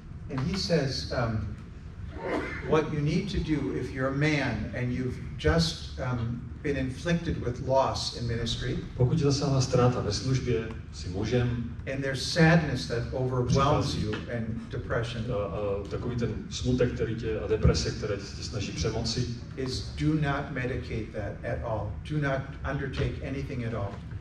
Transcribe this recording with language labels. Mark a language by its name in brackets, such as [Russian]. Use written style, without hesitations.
[English] And he says, what you need to do if you're a man and you've just been inflicted with loss in ministry, [Czech] pokud tě zasáhla ztráta ve službě, jsi mužem, [English] and there's sadness that overwhelms you and depression, [Czech] takový ten smutek, který tě a deprese, které tě snaží přemoci, [English] is do not medicate that at all. Do not undertake anything at all.